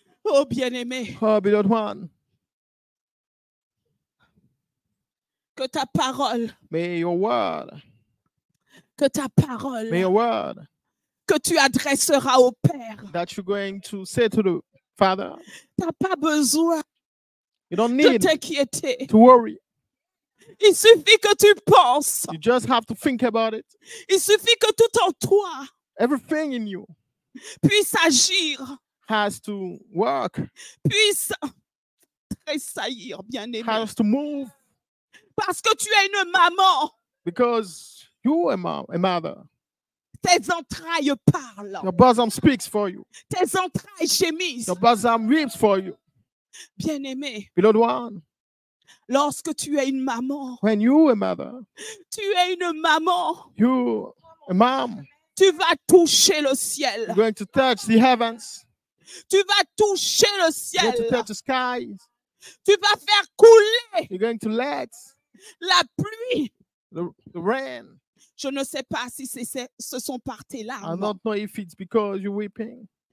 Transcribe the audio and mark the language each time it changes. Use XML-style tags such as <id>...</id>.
<fr>Oh, bien-aimé,</fr> <en>Oh, beloved one,</en> <fr>que ta parole,</fr> <en>may your word,</en> <fr>que ta parole</fr> <en>may your word</en> <fr>que tu adresseras au Père,</fr> <en>that you're going to say to the Father,</en> <fr>tu n'as pas besoin</fr> <en>you don't</en> <fr>de</fr> <en>need</en> <fr>t'inquiéter.</fr> <en>to worry.</en> <fr>Il suffit que tu penses.</fr> <en>You just have to think about it.</en> <fr>Il suffit que tout en toi</fr> <en>Everything in you</en> <fr>puisse agir,</fr> <en>has to work,</en> <fr>puisse tressaillir, bien-aimé.</fr> <en>has to move,</en> <fr>Parce que tu es une maman.</fr> <en>because you are a mother.</en> <fr>Tes entrailles parlent.</fr> <en>Your bosom speaks for you.</en> <fr>Tes entrailles gémissent.</fr> <en>Your bosom weeps for you.</en> <fr>Bien-aimé,</fr> <en>Beloved one,</en> <fr>lorsque tu es une maman,</fr> <en>when you a mother,</en> <fr>tu es une maman.</fr> <en>you a mom,</en> <fr>Tu vas toucher le ciel.</fr> <en>You're going to touch the heavens.</en> <fr>Tu vas toucher le</fr> <en>You're</en> <fr>ciel.</fr> <en>going to touch the skies.</en> <fr>Tu vas faire couler</fr> <en>You're going to let</en> <fr>la pluie.</fr> <en>the rain.</en> <fr>Je ne sais pas si ce sont par tes</fr> <en>I</en> <fr>larmes,</fr> <en>don't know if it's because you're weeping,</en>